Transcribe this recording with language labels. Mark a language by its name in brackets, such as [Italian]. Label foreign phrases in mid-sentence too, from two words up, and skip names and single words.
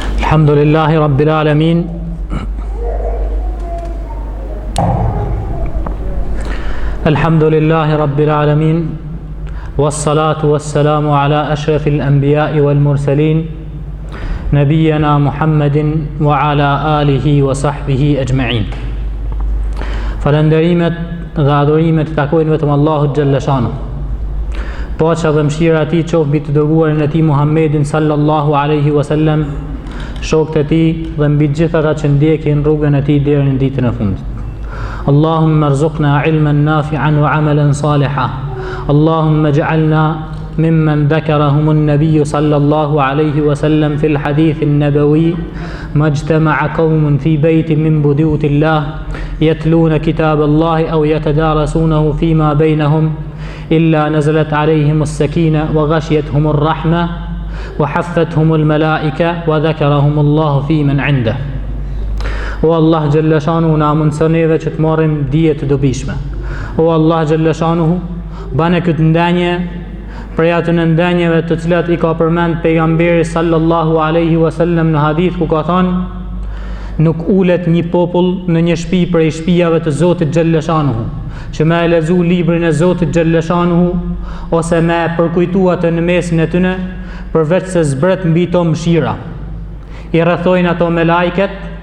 [Arabic] الحمد لله رب العالمين. الحمد لله رب العالمين. والصلاة والسلام على أشرف الأنبياء والمرسلين نبينا محمد وعلى آله وصحبه أجمعين. [Albanian] Falënderimet dhe adhurimet takojnë vetëm Allahut [Arabic] جل شأنه. [Albanian] Paqja dhe mëshira e tij qoftë mbi të dërguarin e tij Muhammedin [Arabic] صلى الله عليه وسلم, [Albanian] shokët e tij dhe mbi të gjithë ata që ndjekin rrugën e tij deri në ditën e fundit. [Arabic] اللهم ارزقنا علما نافعا وعملا صالحا. اللهم اجعلنا ممن ذكرهم النبي صلى الله عليه وسلم في الحديث النبوي ما اجتمع قوم في بيت من بيوت الله يتلون كتاب الله أو يتدارسونه فيما بينهم إلا نزلت عليهم السكينة وغشيتهم الرحمة وحفتهم الملائكة وذكرهم الله في من عنده. [Albanian] O Allah [Arabic] جل شأنه, [Albanian] na mundson neve që të marrim dije të dobishme. O Allah [Arabic] جل شأنه, [Albanian] bane këtë ndenje prej atyre ndenjeve të cilat i ka përmend pejgamberi [Arabic] صلى الله عليه وسلم [Albanian] në hadith, ku ka thënë: nuk ulet një popull në një shtëpi prej shtëpive të Zotit [Arabic] جل شأنه, [Albanian] që me e lezu librin e Zotit [Arabic] جل شأنه [Albanian] ose me e përkujtua të në mesin e tyne, përveç se zbret mbi to mëshira, i rrethojnë ato me lajket,